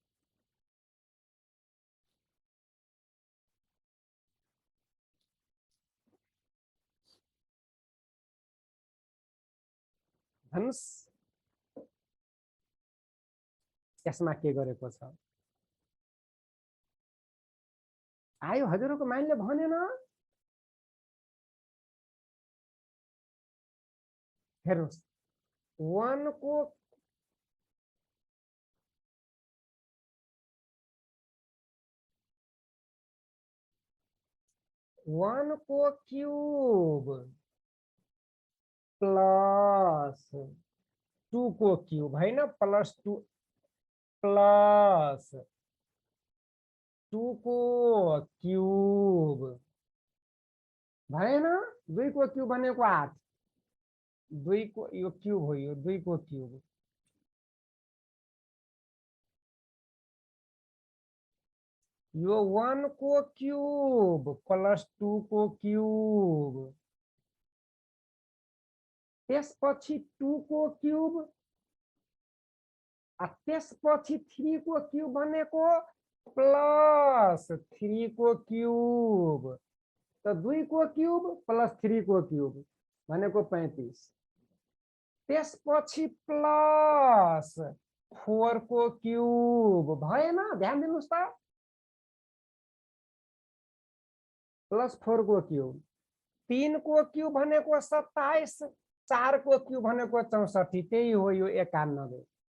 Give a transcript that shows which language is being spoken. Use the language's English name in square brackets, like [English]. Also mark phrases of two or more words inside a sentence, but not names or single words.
[Nepali] भन्नुस् यसमा के गरेको छ? आयो हजुरको माइन्डले भनेन? हेर्नुस् 1 को 1 को क्यूब प्लस 2 को क्यूब [Hindi] है ना, [Nepali] प्लस 2 प्लस 2 को क्यूब भएन। 2 को क्यूब भनेको 8, 2 को यो क्यूब हो, यो 2 को क्यूब। यो 1 को क्यूब प्लस 2 को क्यूब, त्यसपछि 2 को क्यूब, त्यसपछि 3 को क्यूब भनेको प्लस 3 को क्यूब। तो 2 को क्यूब प्लस 3 को क्यूब भनेको 35। त्यसपछि प्लस 4 को क्यूब भएन? ध्यान दिनुस् त। प्लस 4 को क्यूब, 3 को क्यूब भनेको 27, 4 को क्यूब भनेको 64, त्यही हो यो 91।